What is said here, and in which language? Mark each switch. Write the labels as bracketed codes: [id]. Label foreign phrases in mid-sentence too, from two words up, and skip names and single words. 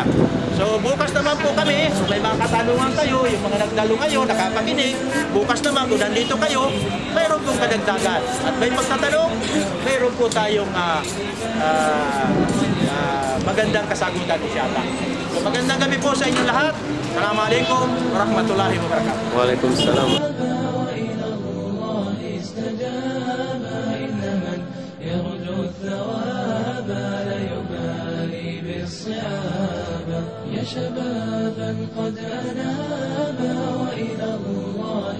[tl] So, bukas naman po kami, may mga katanungan kayo, yung mga nagdalo ngayon, nakapakinig, bukas naman kung nandito kayo, mayroon pong kadagdagan. At may pagtatanong, mayroon po tayong magandang kasagutan isyata. So, magandang gabi po sa inyong lahat. [ar] السلام عليكم ورحمة الله وبركاته. [tl] Waalaikumsalam. [ar] يا شبابا قد أنابا وإلى الله